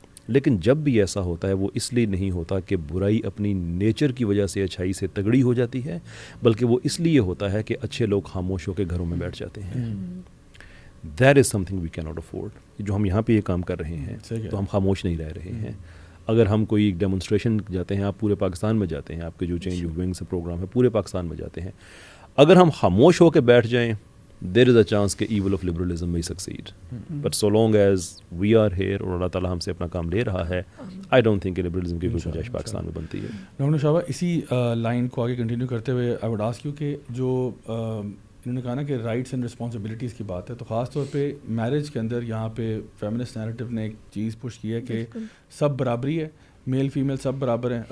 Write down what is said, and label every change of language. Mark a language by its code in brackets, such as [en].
[ur] لیکن جب بھی ایسا ہوتا ہے وہ اس لیے نہیں ہوتا کہ برائی اپنی نیچر کی وجہ سے اچھائی سے تگڑی ہو جاتی ہے, بلکہ وہ اس لیے ہوتا ہے کہ اچھے لوگ خاموش ہو کے گھروں میں بیٹھ جاتے ہیں. [en] That is something we can not afford. [ur] جو ہم یہاں پہ یہ کام کر رہے ہیں تو ہم خاموش نہیں رہ رہے ہیں. اگر ہم کوئی ڈیمونسٹریشن جاتے ہیں, آپ پورے پاکستان میں جاتے ہیں, آپ کے جو چینج آف ونگس پروگرام ہے پورے پاکستان میں جاتے ہیں, اگر ہم خاموش ہو کے بیٹھ جائیں [en] there is a chance کہ evil of liberalism may succeed. But so long as we are here [ur] اور اللہ تعالیٰ ہم سے اپنا کام لے رہا ہے, [en] I don't think [ur] کہ liberalism کی کوئی گنجائش پاکستان میں بنتی ہے. ڈاکٹر شاہبہ, اسی لائن کو آگے کنٹینیو کرتے ہوئے [en] I would ask you [ur] کہ جو انہوں نے کہا نا کہ رائٹس اینڈ رسپانسبلٹیز کی بات ہے, تو خاص طور پہ میرج کے اندر یہاں پہ فیمنسٹ نیریٹو نے ایک چیز پش کی ہے کہ سب برابری ہے, میل فیمیل سب برابر ہیں.